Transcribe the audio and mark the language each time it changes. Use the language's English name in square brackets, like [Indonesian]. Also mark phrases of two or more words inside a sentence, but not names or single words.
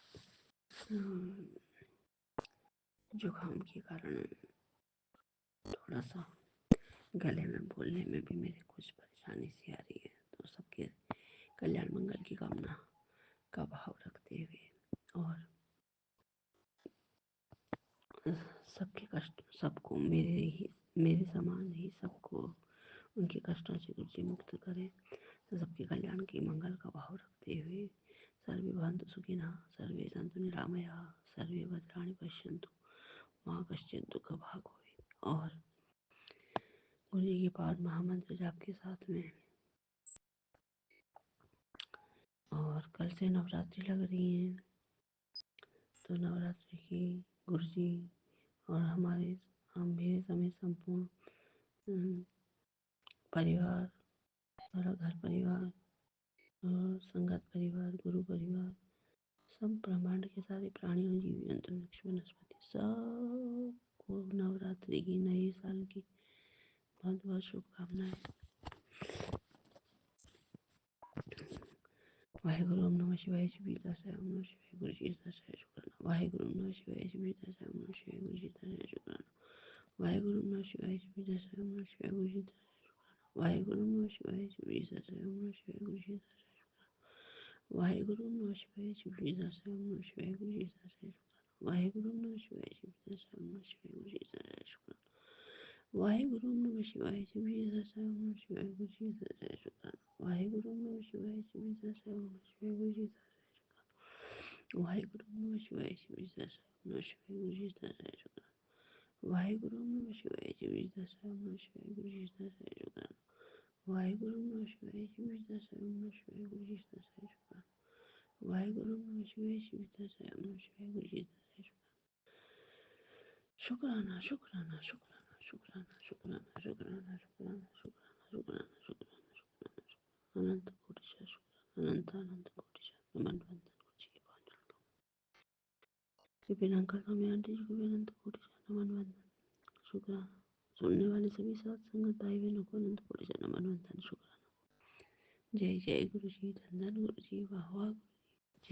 [Hindi] जुकाम के कारण थोड़ा सा गले में बोलने में भी मेरे कुछ परेशानी सी आ रही है, तो सबके कल्याण मंगल की कामना का भाव रखते हुए और सबके कष्ट, सबको मेरे समान ही सबको उनके कष्टों से गुरुजी मुक्त करें, तो सबके कल्याण की मंगल का भाव रखते हुए [Sanskrit] सर्वे भवन्तु सुखिनः, सर्वे सन्तु निरामयाः, सर्वे भद्राणि पश्यन्तु मा कश्चित् दुःखभाग् भवेत्। [Hindi] और गुरुजी के पाद महामंत्र जाप के साथ में, और कल से नवरात्रि लग रही है, तो नवरात्रि की गुरुजी और मेरे समेत संपूर्ण परिवार, सारा घर परिवार और संगत परिवार, गुरु परिवार, सब ब्रह्मांड के सारे प्राणियों, जीव जंतु, वृक्ष वनस्पति, सबको नवरात्रि की, नए साल की बहुत बहुत शुभकामनाएं। वाहेगुरु [Sanskrit] ओम नमः शिवाय [Hindi] श्री दशा [Sanskrit] ओम नमः शिवाय [Hindi] गुरु जी दशा शुक्राना। वाहेगुरु [Sanskrit] ओम नमः शिवाय [Hindi] श्री दशा [Sanskrit] ओम नमः शिवाय [Hindi] गुरु जी दशा शुक्राना। वाहेगुरु [Sanskrit] ओम नमः शिवाय [Hindi] श्री दशा [Sanskrit] ओम नमः शिवाय [Hindi] गुरु जी दशा शुक्राना। वाहेगुरु [Sanskrit] ओम नमः शिवाय [Hindi] श्री दशा [Sanskrit] ओम नमः शिवाय [Hindi] गुरु जी दशा शुक्राना। वाहेगुरु [Sanskrit] ओम नमः शिवाय [Hindi] श्री दशा [Sanskrit] ओम नमः शिवाय [Hindi] गुरु जी दशा शुक्राना। वाहेगुरु [Sanskrit] ओम नमः शिवाय [Hindi] श्री दशा [Sanskrit] ओम नमः शिवाय [Hindi] गुरु जी दशा शुक्राना। वाहेगुरु [Sanskrit] ओम नमः शिवाय [Hindi] श्री दशा [Sanskrit] ओम नमः शिवाय [Hindi] गुरु जी दशा शुक्राना। वाहेगुरु [Sanskrit] ओम नमः शिवाय [Hindi] श्री दशा [Sanskrit] ओम नमः शिवाय [Hindi] गुरु जी दशा शुक्राना। वाहेगुरु [Sanskrit] ओम नमः शिवाय [Hindi] श्री दशा [Sanskrit] ओम नमः शिवाय [Hindi] गुरु जी दशा शुक्राना। वाहेगुरु [Sanskrit] ओम नमः शिवाय [Hindi] श्री दशा [Sanskrit] ओम नमः शिवाय [Hindi] गुरु जी दशा शुक्राना। वाहेगुरु [Sanskrit] ओम नमः शिवाय [Hindi] श्री दशा [Sanskrit] ओम नमः शिवाय [Hindi] गुरु जी दशा शुक्राना। वाहेगुरु [Sanskrit] ओम नमः शिवाय [Hindi] श्री दशा [Sanskrit] ओम नमः शिवाय [Hindi] गुरु जी दशा शुक्राना। शुक्राना शुक्राना शुक्राना शुक्राना शुक्राना शुक्राना शुक्राना शुक्राना शुक्राना अनंत कोटि शुक्राना। अनंत कोटि नमन वंदन गुरुजी के पांच कृपया अंकल स्वामी आंटी जी को भी अनंत कोटि नमन वंदन शुक्राना। सुनने वाले सभी साथ संगत भाई बहनों को अनंत कोटि नमन वंदन शुक्राना। जय जय गुरु जी, धन धन गुरु जी, वाह वाह गुरु जी।